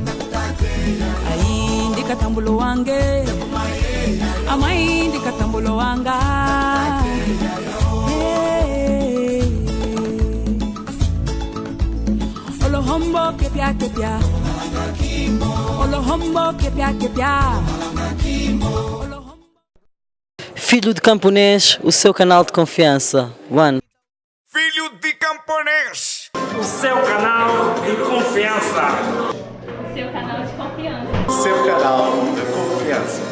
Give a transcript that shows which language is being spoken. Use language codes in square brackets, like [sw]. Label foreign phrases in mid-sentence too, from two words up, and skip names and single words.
[umb] ai ndikatambolo wange amai ndikatambolo wanga Olohombo kepia kepia Olohombo kepia kepia. [pt] Filho de Camponês, o seu canal de confiança. One. Filho de Camponês, o seu canal de confiança. O seu canal de confiança. Seu canal de confiança.